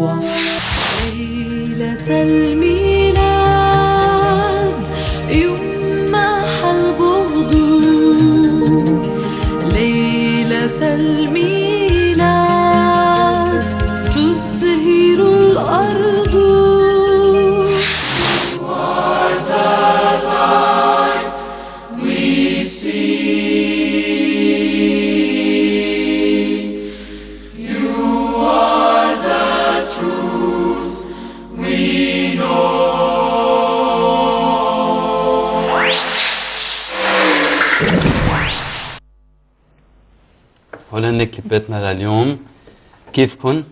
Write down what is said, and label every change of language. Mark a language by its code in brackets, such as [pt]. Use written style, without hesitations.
[ar] ليلة الميلاد يمحى البغض ليلة الميلاد تزهر الأرض [en] You are the light we see You are the truth we know [ar] هلا هن كليباتنا لليوم كيفكن؟